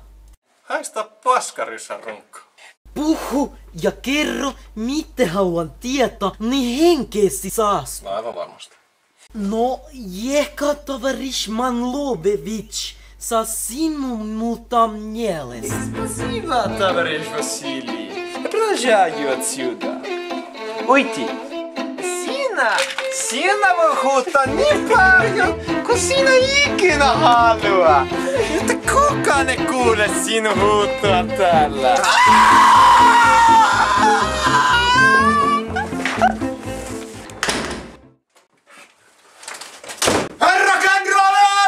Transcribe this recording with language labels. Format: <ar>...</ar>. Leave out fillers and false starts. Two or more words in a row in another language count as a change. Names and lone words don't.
<fi>Haista paskaryssän runkka. Puhu ja kerro, mitä haluan tietää, niin henkeesi saas. No aivan varmasti. No, ehkä tovarish Manlovevich saa sinun muuta mielessä.</fi> <ru>Спасибо, товарищ Василий. Продолжаю отсюда. Уйти.</ru> <fi>Sinä voi huuttaa niin paljon, kun sinä ikinä halua. Mutta kukaan ei kuule sinun huuttua täällä. Herra kenraali!</fi>